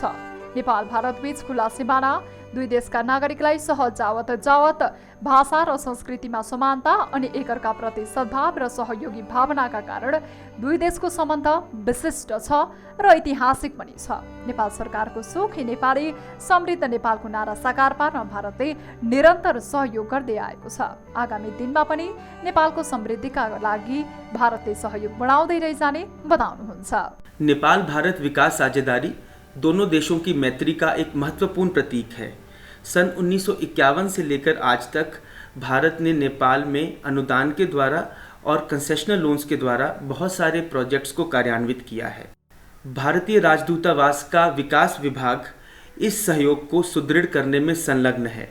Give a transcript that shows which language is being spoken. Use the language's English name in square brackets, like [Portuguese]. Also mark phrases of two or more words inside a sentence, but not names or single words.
[Nepali] नेपाल भारत बीच खुला सिमाना, दुई देशका नागरिकलाई सहज जावत भाषा र संस्कृतिमा समानता अनि एकअर्का प्रति सद्भाव र सहयोगी भावनाका कारण दुई देशको सम्बन्ध विशिष्ट छ र ऐतिहासिक पनि छ। नेपाल सरकारको सुखी नेपाली समृद्ध नेपालको नारा साकार पार्न भारतले निरन्तर सहयोग गर्दै आएको छ। आगामी दिनमा पनि नेपालको समृद्धिका लागि भारतले सहयोग बढाउँदै रहिजाने बताउनुहुन्छ। [Hindi] नेपाल भारत विकास साझेदारी दोनों देशों की मैत्री का एक महत्वपूर्ण प्रतीक है। सन 1951 से लेकर आज तक भारत ने नेपाल में अनुदान के द्वारा और [English] concessional loans [Hindi] के द्वारा बहुत सारे प्रोजेक्ट्स को कार्यान्वित किया है। भारतीय राजदूतावास का विकास विभाग इस सहयोग को सुदृढ़ करने में संलग्न है।